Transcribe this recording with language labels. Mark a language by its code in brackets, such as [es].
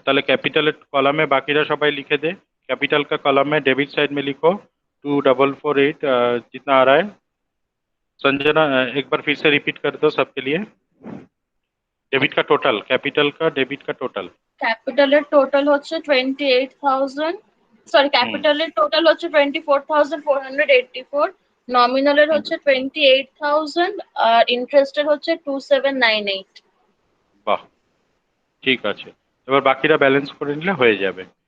[bn] তাহলে ক্যাপিটাল কলামে বাকিরা সবাই লিখে দে। [hi] कैपिटल का कॉलम में डेबिट साइड में लिखो 2448 जितना आ रहा है। संजना एक बार फिर से रिपीट कर दो सबके लिए। डेबिट का टोटल, कैपिटल का डेबिट का टोटल। [bn] ক্যাপিটালের টোটাল হচ্ছে 28,000, সরি ক্যাপিটালের টোটাল হচ্ছে 24,484, নমিনালের হচ্ছে 28,000 আর ইন্টারেস্টের হচ্ছে 2798। বাহ, ঠিক আছে। এবার বাকিরা ব্যালেন্স করে নিলে হয়ে যাবে।